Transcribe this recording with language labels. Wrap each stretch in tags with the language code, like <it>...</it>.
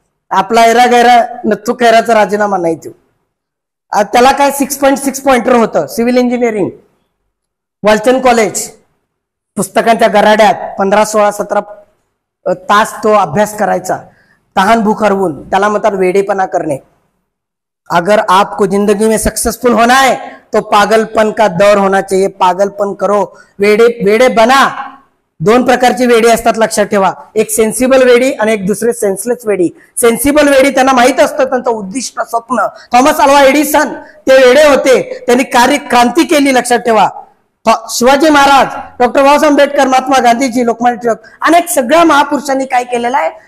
<mr>आपला एरा गैरा नथू खैराचा राजीनामा नाही तो. त्याला काय 6.6 पॉइंटर होतं. सिव्हिल इंजिनिअरिंग, वालचंद कॉलेज, पुस्तकांच्या गराड्यात 15, 16, 17 तास तो अभ्यास करायचा, तहान भूख हरवून. त्याला म्हणतात वेडेपणा करणे.</mr> <hi>अगर आपको जिंदगी में सक्सेसफुल होना है तो पागलपन का दौर होना चाहिए. पागलपन करो,</hi> <mr>वेडे बना. 2 प्रकारची वेडी असतात लक्षात ठेवा. एक सेन्सिबल वेडी आणि एक दुसरे सेन्सलेस वेडी. सेन्सिबल वेडी त्यांना माहित असतं त्यांचं उद्दिष्ट, स्वप्न. थॉमस अल्वा एडिसन ते वेडे होते, त्यांनी क्रांती केली लक्षात ठेवा. शिवाजी महाराज, डॉक्टर बाबासाहेब आंबेडकर, महात्मा गांधीजी, लोकमान्य टिळक, अनेक सगळ्या महापुरुषांनी काय केलेलं आहे?</mr>